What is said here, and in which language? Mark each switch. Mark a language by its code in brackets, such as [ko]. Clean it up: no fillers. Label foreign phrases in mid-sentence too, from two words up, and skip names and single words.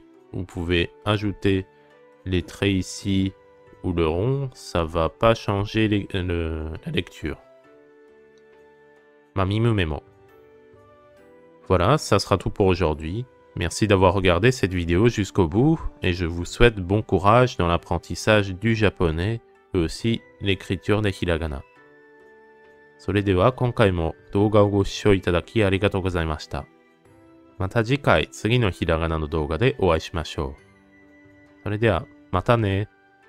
[fr] Vous pouvez ajouter les traits ici ou le rond, ça va pas changer la lecture. [ja] まみむめも. [fr] Voilà, ça sera tout pour aujourd'hui. Merci d'avoir regardé cette vidéo jusqu'au bout et je vous souhaite bon courage dans l'apprentissage du japonais et aussi l'écriture des hiragana. [ja] それでは今回も動画をご視聴いただきありがとうございました。また次回次のひらがなの動画でお会いしましょう。それではまたね。